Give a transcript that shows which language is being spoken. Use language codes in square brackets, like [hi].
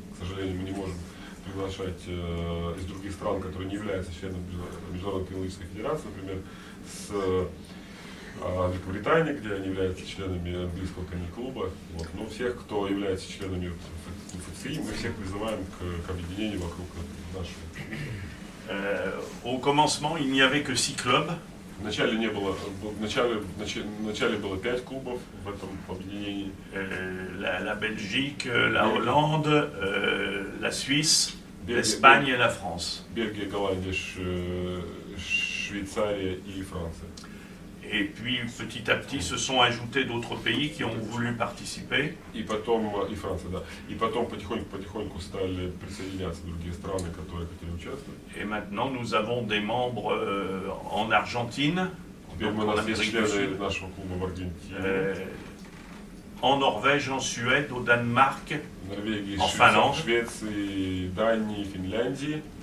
[ru] К сожалению, мы не можем приглашать из других стран, которые не являются членами Международной кинологической федерации, например, с Великобритании, где они являются членами английского киноклуба. Вот. Но всех, кто является членами ФЦИ, мы всех призываем к объединению вокруг нашего. [fr] Au commencement, il n'y avait que 6 clubs. [ru] Вначале было 5 клубов в этом объединении. [fr] La Belgique, la Hollande, la Suisse, l'Espagne et la France. [ru] Бельгия, Голландия, Швейцария и Франция. [fr] Et puis petit à petit se sont ajoutés d'autres pays qui ont voulu participer. [ru] И потом, и Франция, да. И потом потихоньку стали присоединяться другие страны, которые хотели участвовать. [fr] Et maintenant nous avons des membres en Argentine, donc en Amérique du Sud, [ru] нашего клуба в Аргентине, [fr] en Norvège, en Suède, au Danemark, [ru] Норвегии, [fr] en Finlande, [ru] Швеции, Дании, Финляндии,